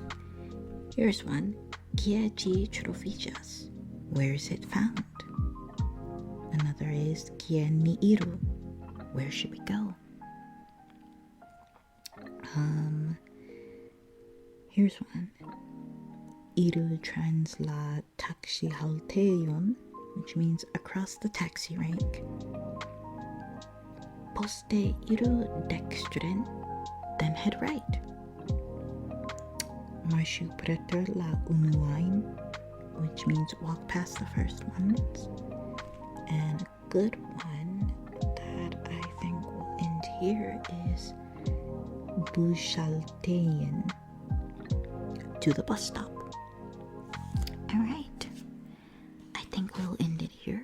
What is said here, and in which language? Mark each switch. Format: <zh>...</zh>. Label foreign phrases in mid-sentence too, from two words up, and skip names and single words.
<en>Here's one.</en> <eo>Kie ĝi troviĝas?</eo> <en>Where is it found? Another is</en> <eo>Kien ni iru?</eo> <en>Where should we go? Here's one.</en> <eo>Iru trans la taksihaltejon,</eo> <en>which means across the taxi rank.</en> <eo>Poste iru dextren,</eo> <en>then head right.</en> <eo>Marshu preter la unuajn,</eo> <en>which means walk past the first ones. And a good one that I think will end here is Bushalteien, to the bus stop. Alright, I think we'll end it here.</en>